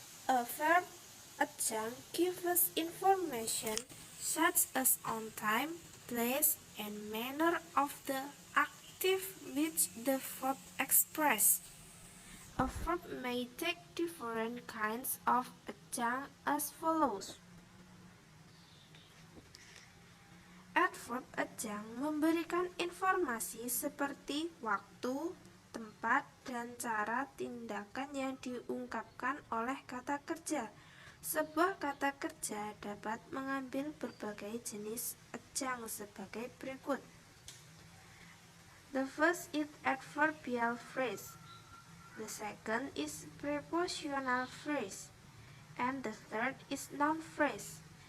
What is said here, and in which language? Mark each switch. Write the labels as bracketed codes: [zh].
[en] A verb adjunct gives us information such as on time, place, and manner of the active which the verb express. A verb may take different kinds of adjunct as follows. [id] Adverb adjunct memberikan informasi seperti waktu, tempat, dan cara tindakan yang diungkapkan oleh kata kerja. Sebuah kata kerja dapat mengambil berbagai jenis adjunct sebagai berikut. [en] The first is adverbial phrase. The second is prepositional phrase. And the third is noun phrase.